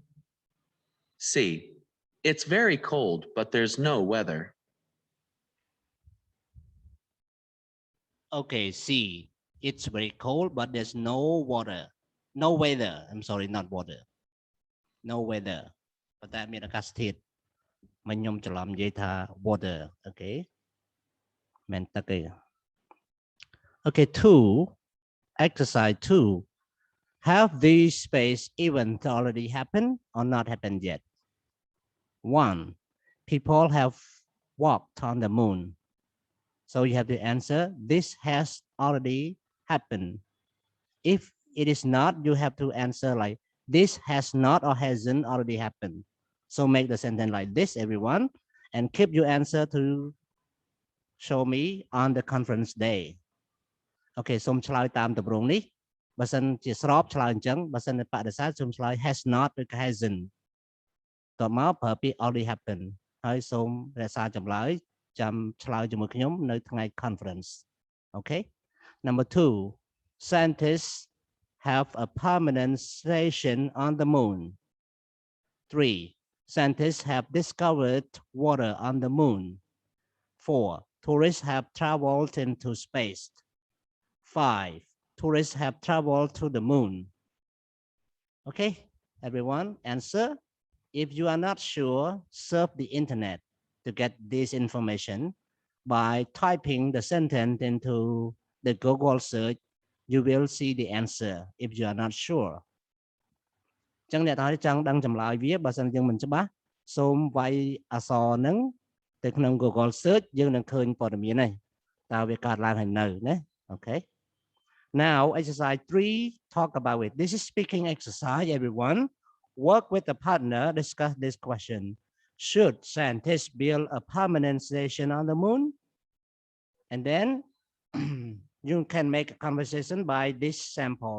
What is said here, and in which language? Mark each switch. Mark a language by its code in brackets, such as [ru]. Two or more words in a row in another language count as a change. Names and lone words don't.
[en] C. It's very cold, but there's no weather. Okay, C. It's very cold, but there's no water. No weather. I'm sorry, not water. No weather. [km] ប៉ុន្តែមានអាកាសធាតុមិនខ្ញុំច្រឡំនិយាយថា water. Okay. មិនទឹកទេ Okay, 2. [en] Exercise 2. Have these space events already happened or not happened yet? 1. People have walked on the moon. So you have to answer, this has already happened. If it is not, you have to answer like, this has not or hasn't already happened. So make the sentence like this, everyone, and keep your answer to show me on the conference day. [km] Okay, សូមឆ្លើយតាមទម្រង់នេះបើសិនជាស្របឆ្លើយអញ្ចឹងបើសិនជាបដិសេធសូមឆ្លើយ [en] has not [km] ឬក៏ hasn't តបមកប្រើពាក្យ [en] already happened [km] ហើយសូមរក្សាចម្លើយចាំឆ្លើយជាមួយខ្ញុំនៅថ្ងៃ conference. Okay. [en] Number 2. Scientists have a permanent station on the moon. 3. Scientists have discovered water on the moon. 4. Tourists have traveled into space. 5. Tourists have traveled to the moon. Okay, everyone, answer. If you are not sure, surf the internet to get this information. By typing the sentence into the Google search, you will see the answer if you are not sure. [km] ចឹងអ្នកទាំងអស់ចង់ដឹងចម្លើយវាបើសិនយើងមិនច្បាស់សូមវាយអក្សរហ្នឹងទៅក្នុង Google search យើងនឹងឃើញព័ត៌មានហើយតើវាកើតឡើងហើយនៅណា Okay. [en] Now exercise 3, talk about it. This is speaking exercise, everyone. Work with a partner, discuss this question. Should scientists build a permanent station on the moon? And then you can make a conversation by this sample.